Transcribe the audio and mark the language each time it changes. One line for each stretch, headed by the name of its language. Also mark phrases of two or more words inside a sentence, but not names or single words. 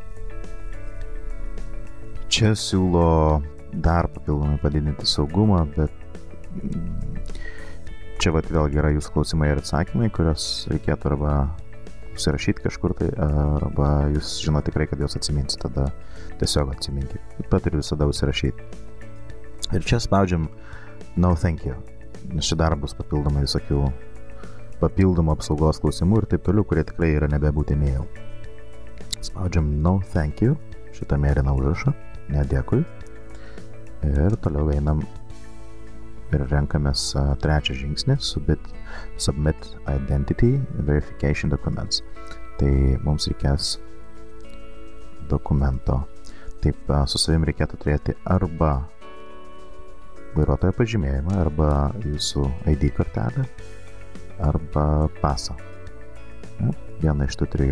Lithuanian: Čia siūlo dar papildomai padidinti saugumą, bet čia vėlgi yra jūsų klausimai ir atsakymai, kurios reikėtų arba užsirašyti kažkur tai, arba jūs žinote tikrai, kad jūs atsiminsit, tada tiesiog atsiminkit. Taip pat ir visada užsirašyti. Ir čia spaudžiam
English: no thank you,
Lithuanian: nes čia dar bus papildomai visokių papildomų apsaugos klausimų ir taip toliau, kurie tikrai yra nebebūtini jau. Spaudžiam
English: no thank you,
Lithuanian: šitą mėlyną užrašą, nedėkui. Ir toliau einam ir renkamės 3 žingsnį,
English: submit identity verification documents.
Lithuanian: Tai mums reikės dokumento. Taip, su savim reikėtų turėti arba vairuotojo pažymėjimą, arba jūsų ID kortelę, arba pasą. Vieną iš tų 3.